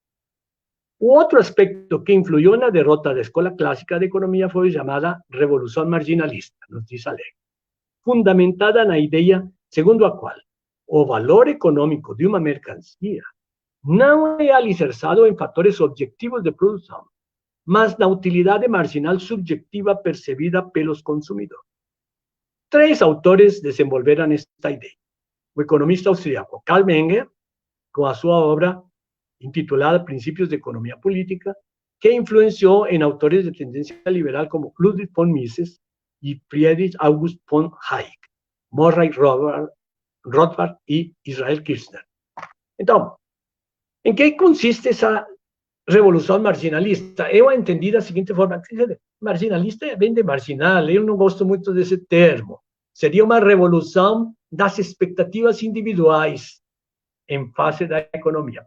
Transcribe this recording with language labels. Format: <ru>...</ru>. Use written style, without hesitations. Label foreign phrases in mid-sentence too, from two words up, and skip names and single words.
<pt>O outro aspecto que influiu na derrota da escola clássica de economia foi a chamada Revolução Marginalista, nos diz Alex, fundamentada na ideia segundo a qual o valor econômico de uma mercancia não é alicerçado em fatores objetivos de produção, mas na utilidade marginal subjetiva percebida pelos consumidores. 3 autores desenvolveram esta ideia. O economista austríaco Karl Menger, com a sua obra intitulada Princípios de Economia Política, que influenciou em autores de tendência liberal como Ludwig von Mises e Friedrich August von Hayek, Murray Rothbard e Israel Kirzner. Então, em que consiste essa revolução marginalista? Eu a entendi da seguinte forma: marginalista vem de marginal, eu não gosto muito desse termo. Seria uma revolução das expectativas individuais em face da economia.</pt>